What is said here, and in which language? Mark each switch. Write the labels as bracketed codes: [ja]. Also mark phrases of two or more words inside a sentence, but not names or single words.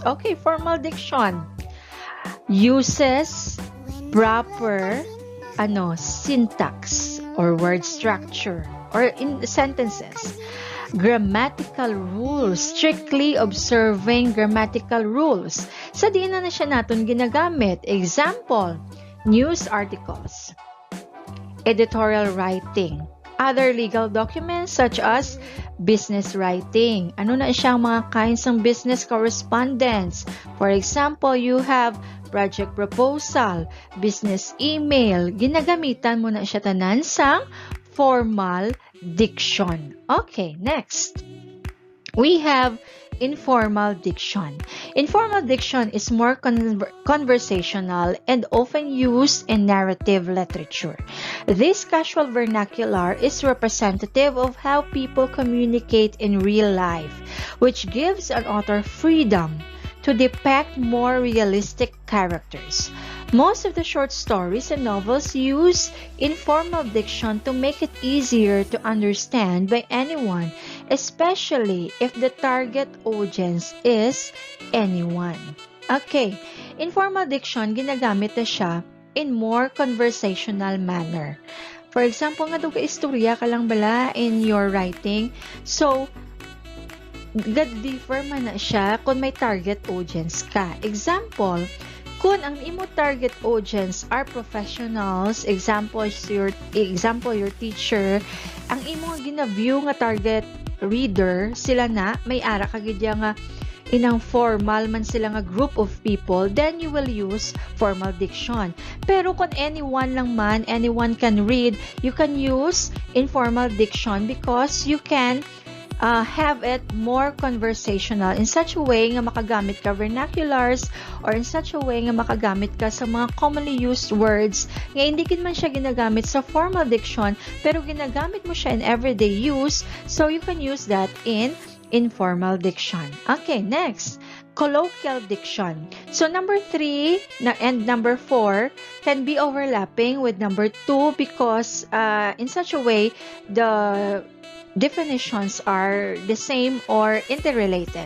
[en] Okay, formal diction uses proper syntax or word structure or in sentences. Grammatical rules, strictly observing grammatical rules. [hil] Sa diin na siya natin ginagamit. [en] Example, news articles, editorial writing, other legal documents such as business writing. [hil] Ano na siyang mga kinds ng [en] business correspondence? For example, you have project proposal, business email. [hil] Ginagamitan mo na siya tanan sa [en] formal diction. Okay, next. We have informal diction. Informal diction is more conversational and often used in narrative literature. This casual vernacular is representative of how people communicate in real life, which gives an author freedom to depict more realistic characters. Most of the short stories and novels use informal diction to make it easier to understand by anyone, especially if the target audience is anyone. Okay, informal diction, [hil] ginagamit na siya in more conversational manner. [en] For example, [hil] nga duga istorya ka lang bala [en] in your writing. [hil] So, differ man na siya kung may [en] target audience [hil] ka. Example, kung ang imo target audience are professionals, example your teacher, [en] ang imo gina-view nga target reader, sila na may ara kagidya nga inang formal man sila nga group of people, then you will use formal diction. Pero kung anyone lang man, anyone can read, you can use informal diction because you can have it more conversational in such a way [hil] nga makagamit ka [en] vernaculars or in such a way [hil] nga makagamit ka sa mga [en] commonly used words [hil] nga hindi man siya ginagamit sa [en] formal diction [hil] pero ginagamit mo siya [en] in everyday use, so you can use that in informal diction. Okay, next, colloquial diction. So number 3 and number 4 can be overlapping with number 2 because in such a way the definitions are the same or interrelated.